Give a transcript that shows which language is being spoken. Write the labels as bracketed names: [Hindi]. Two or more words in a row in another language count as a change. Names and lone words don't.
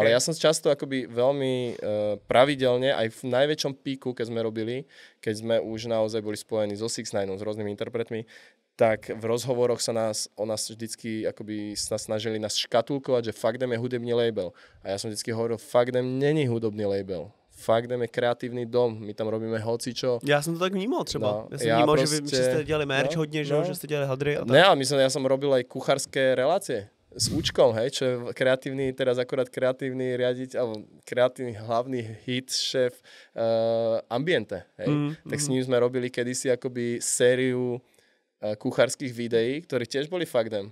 [Slovak] Ale ja som často akoby veľmi pravidelne, aj v najväčšom píku, keď sme robili, keď sme už naozaj boli spojení so 6ix9ine, s rôznymi interpretmi, tak v rozhovoroch sa o nás vždycky akoby snažili nás škatulkovať, že Fuck Them je hudobný label. A ja som vždycky hovoril, Fuck Them není hudobný label. Fuck Them je kreatívny dom, my tam robíme hocičo. [Czech] Já jsem to tak vnímal třeba. No, já jsem vnímal, že vy jste dělali merch hodně, že jste dělali hadry a tak. [Slovak] Ne, ale ja som robil aj kuchárske relácie s Účkom, hej, čo je kreatívny, teraz akorát kreatívny riadiť, alebo kreatívny hlavný hit šéf Ambiente, hej. Tak s ním sme robili kedysi akoby sériu kuchárskych videí, ktorí tiež boli Fuck Them.